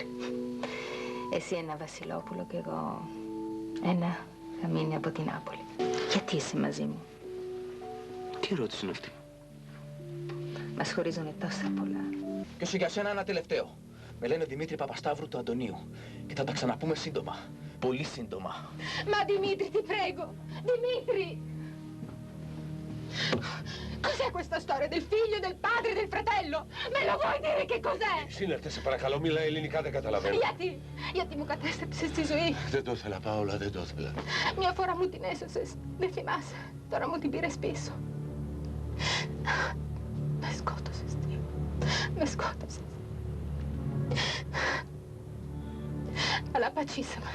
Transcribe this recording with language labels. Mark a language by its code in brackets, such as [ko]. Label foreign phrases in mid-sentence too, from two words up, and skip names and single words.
[el] Εσύ ένα Βασιλόπουλο και εγώ ένα χαμίνι από την Νάπολη. Γιατί είσαι μαζί μου? Τι ερώτηση είναι αυτή? Μας χωρίζουνε τόσα πολλά. Και όσο για σένα ένα τελευταίο. Με λένε Δημήτρη Παπασταύρου του Αντωνίου. Και θα τα ξαναπούμε σύντομα. Πολύ σύντομα. [it] Ma Dimitri, ti prego! Dimitri! Cos'è questa storia del figlio, del padre, del fratello? Me lo vuoi dire che cos'è? [el] Σύνερτε, σε παρακαλώ, μίλα ελληνικά, δεν καταλαβαίνω. Γιατί μου κατέστρεψες τη ζωή. Δεν το ήθελα, Πάολα, δεν το ήθελα. Μια φορά μου την έσωσες, δεν θυμάσαι. Τώρα μου την πήρες πίσω. Με σκότωσες, Τιό. Με σκότωσες. Αλλά πατσίσαμε.